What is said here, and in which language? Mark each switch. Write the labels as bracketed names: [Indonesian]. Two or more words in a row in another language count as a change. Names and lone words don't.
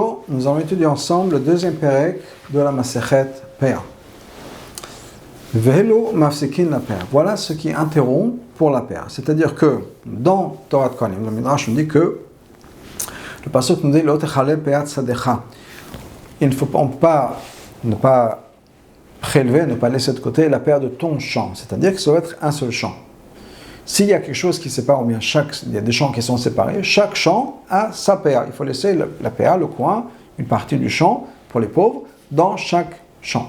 [French] nous allons étudier ensemble le deuxième pérec de la Masechet Péa. [Hebrew] ואלו מפסיקין לפאה. [French] Voilà ce qui interrompt pour la Péa. C'est-à-dire que dans Torah de Kohanim, le Midrash nous dit que le pasuk nous dit [Hebrew] לא תכלה פאת שדך. [French] Il ne faut pas ne pas prélever, ne pas laisser de côté la Péa de ton champ. C'est-à-dire que ça doit être un seul champ. S'il y a quelque chose qui sépare, ou bien il y a des champs qui sont séparés, chaque champ a sa Péa. Il faut laisser la Péa, le coin, une partie du champ pour les pauvres, dans chaque champ.